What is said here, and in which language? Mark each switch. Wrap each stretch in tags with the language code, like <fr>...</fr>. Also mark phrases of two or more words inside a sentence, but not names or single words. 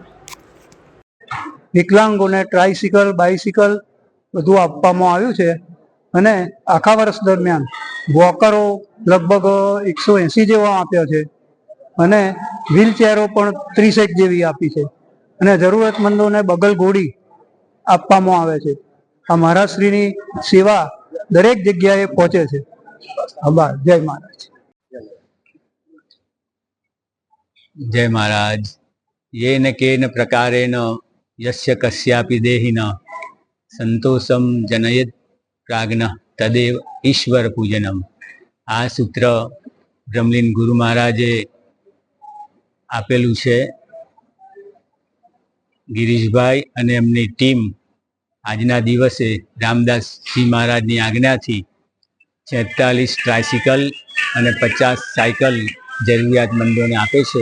<gu>વિકલાંગોને ટ્રાયસિકલ, બાઇસિકલ બધું આપવામાં આવ્યું છે અને આખા વર્ષ દરમિયાન વોકરો લગભગ 180 જેવા આપ્યા છે અને વ્હીલચેરો પણ 30 જેવી આપી છે અને જરૂરતમંદોને બગલ ઘોડી આપવામાં આવે છે. આ મહારાજશ્રીની સેવા દરેક જગ્યાએ પહોંચે છે. આભાર. જય મહારાજ. જય મહારાજ.</gu> <sa>येन केन प्रकारेण यस्य कस्यापि देहिन संतोषम जनयेत् प्राज्ञः तदेव ईश्वर पूजनम.</sa> <gu>આ સૂત્ર બ્રહ્મલીન ગુરુ મહારાજે આપેલું છે. ગિરીશભાઈ અને એમની ટીમ આજના દિવસે રામદાસજી મહારાજની આજ્ઞાથી 46 ટ્રાયસિકલ અને 50 સાયકલ જરૂરિયાતમંદોને આપે છે.</gu>